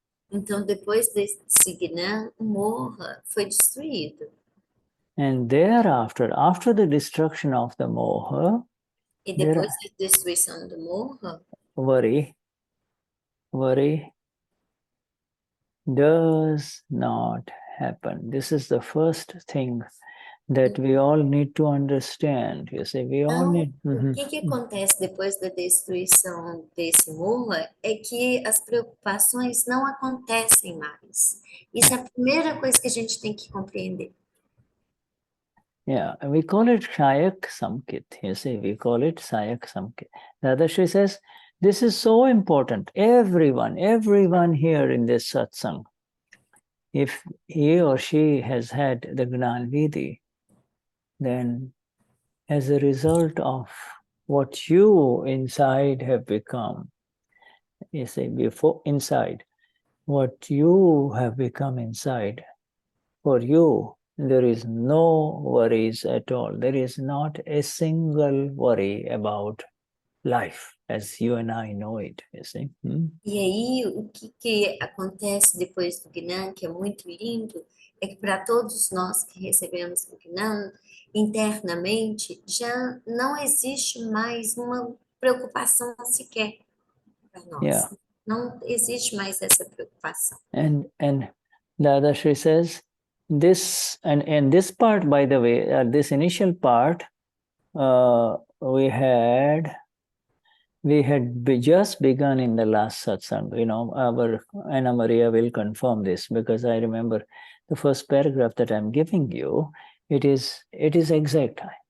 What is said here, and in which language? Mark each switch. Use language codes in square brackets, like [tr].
[pt] Então, depois desse Gnan, o Moha foi destruído. [en] And thereafter, after the destruction of the Moha, [pt] e depois da destruição do Moha, [en] worry does not happen. This is the first thing that we all need to understand. You see, we all need. [pt] O que acontece depois da destruição desse Moha é que as preocupações não acontecem mais. Isso é a primeira coisa que a gente tem que compreender. [en] Yeah, we call it Kshayak Samkit. You see, we call it Kshayak Samkit. Dadashri says this is so important. Everyone here in this satsang, if he or she has had the Gnan Vidhi, then as a result of what you inside have become, you say before inside, what you have become inside, for you, there is no worries at all. There is not a single worry about life as you and I know it, you see. [pt] E aí, o que acontece depois do Gnan, que é muito lindo, é que para todos nós que recebemos o Gnan, internamente, já não existe mais uma preocupação sequer para nós. [en] Yeah. [pt] Não existe mais essa preocupação. [en] And Dadashri says, this, and this part, by the way, this initial part, we had just begun in the last satsang. You know, our Ana Maria will confirm this, because I remember the first paragraph that I'm giving you, it is exact.